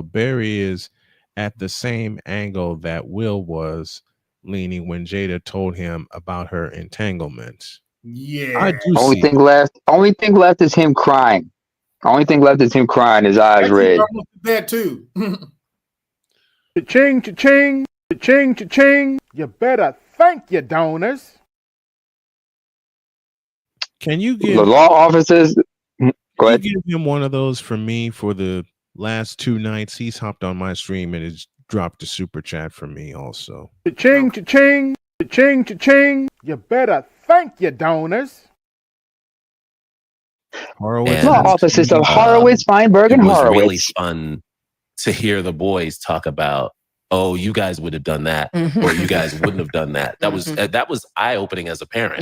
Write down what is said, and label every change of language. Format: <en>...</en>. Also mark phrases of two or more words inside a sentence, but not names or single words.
<en>Barry is at the same angle that Will was leaning when Jada told him about her entanglement. Yeah. I do only thing left is him crying. Only thing left is him crying, his eyes red. That too. Cha-ching, cha-ching, cha-ching, cha-ching. You better thank your donors. Can you give the law offices? Go ahead. Give him one of those for me for the last 2 nights? He's hopped on my stream and has dropped a super chat for me also. Cha-ching, cha-ching, cha-ching, cha-ching. You better thank your donors. Horowitz. Law offices of Horowitz, Feinberg, and Horowitz. It was really fun to hear the boys talk about, oh, you guys would have done that, or you guys wouldn't have done that. That was eye-opening as a parent.</en>